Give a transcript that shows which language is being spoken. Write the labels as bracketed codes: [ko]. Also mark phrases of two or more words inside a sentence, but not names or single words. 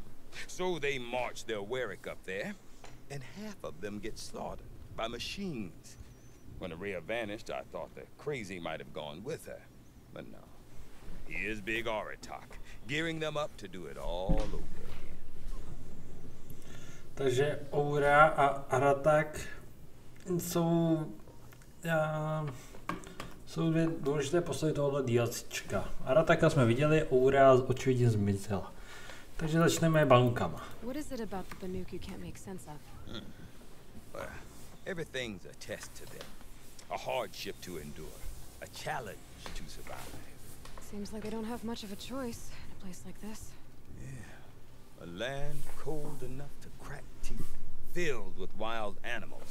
[en] So they march their Warwick up there, and half of them get slaughtered by machines. When Aurea vanished, I thought the crazy might have gone with her. But no. Here's big Aratak, gearing them up to do it all over again. [cs] Takže Aura a Aratak jsou dvě důležité postavy tohoto DLCčka. Arataka jsme viděli, Aura očividně zmizela. Takže začneme Banukama. [en] What is it about the Banuk you can't make sense of? Well, everything's a test to them. A hardship to endure. A challenge to survive. Seems like they don't have much of a choice in a place like this. Yeah. A land cold enough to crack teeth, filled with wild animals.